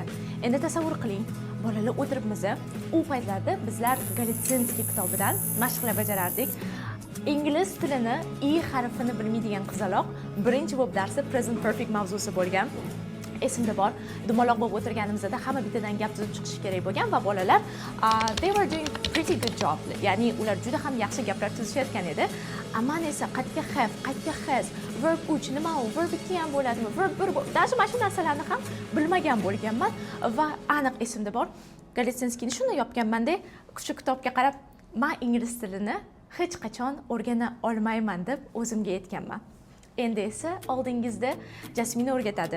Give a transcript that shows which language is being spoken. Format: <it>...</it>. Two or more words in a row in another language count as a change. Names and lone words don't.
<uz>Endi tasavvur qiling, bolalar o'tiribmiz. U paytlarda bizlar Galitsинskiy kitobidan mashqlar bajarardik. Ingliz tilini I harfini bilmaydigan qizaloq birinchi bo'lib darsi</uz> <en>present perfect</en> <uz>mavzusi bo'lgan. Esimda bor, dumaloq bo'lib o'tirganimizda hamma bittadan gap tuzib chiqishi kerak bo'lgan va bolalar</uz> <en>they were doing pretty good job.</en> <uz>Ya'ni ular juda ham yaxshi gaplar tuzishayotgan edi. Men esa qaytga have, qaytga has, verb uch nima u, verb ikki ham bo'ladimi, verb bir даже mana shu narsalarni ham bilmagan bo'lganman va aniq esimda bor. Galitsинskiyni shuni yopganman-da, shu kitobga qarab, men ingliz tilini hech qachon o'rgana olmayman deb o'zimga aytganman. Endi esa oldingizda Jasmina o'rgatadi.</uz>